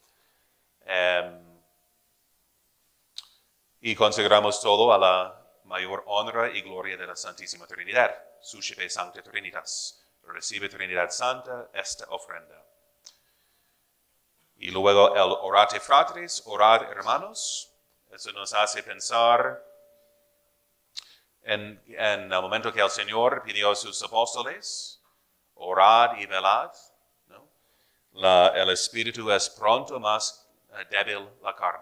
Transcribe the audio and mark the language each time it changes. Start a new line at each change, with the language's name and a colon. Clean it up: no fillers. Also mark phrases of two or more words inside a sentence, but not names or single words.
Spanish: Y consagramos todo a la mayor honra y gloria de la Santísima Trinidad.
Latin: Suscipe Sancta Trinitas.
Spanish: Recibe Trinidad Santa esta ofrenda. Y luego el
Latin: orate fratres,
Spanish: orad hermanos. Eso nos hace pensar en el momento que el Señor pidió a sus apóstoles, orad y velad, ¿no? El espíritu es pronto, más débil la carne.